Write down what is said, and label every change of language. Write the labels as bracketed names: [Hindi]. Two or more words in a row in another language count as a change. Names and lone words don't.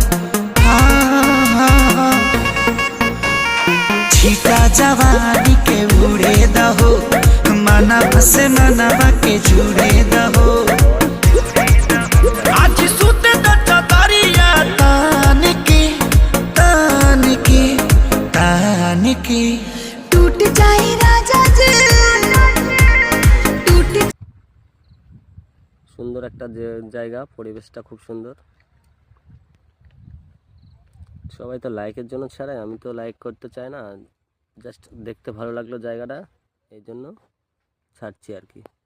[Bhojpuri] छीटा जवानी के उड़े दहो, मनवा से मनवा के जुड़े दहो। आज सुते दरिया तान के तान के तान के टूट जाए राजा जी। [Bangla] সুন্দর একটা জায়গা, পরিবেশটা খুব সুন্দর। সবাই তো লাইকের জন্য ছাড়াই, আমি তো লাইক করতে চাই না, জাস্ট দেখতে ভালো লাগলো জায়গাটা, এই জন্য ছাড়ছি আর কি।